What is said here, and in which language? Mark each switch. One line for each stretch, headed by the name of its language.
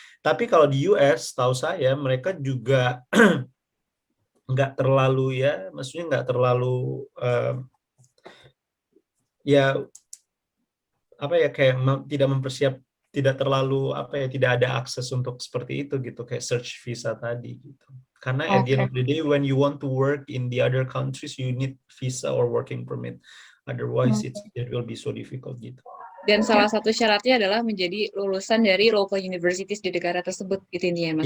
Indonesian: Tapi kalau di US, tahu saya mereka juga nggak terlalu ya, maksudnya nggak terlalu ya apa ya, kayak tidak terlalu tidak ada akses untuk seperti itu gitu, kayak search visa tadi gitu.
English: Karena at the end of the day, when you want to work in the other countries, you need visa or working permit. Otherwise, it will be so difficult gitu.
Indonesian: Dan salah satu syaratnya adalah menjadi lulusan dari local universities di negara tersebut gitu ini ya, Mas?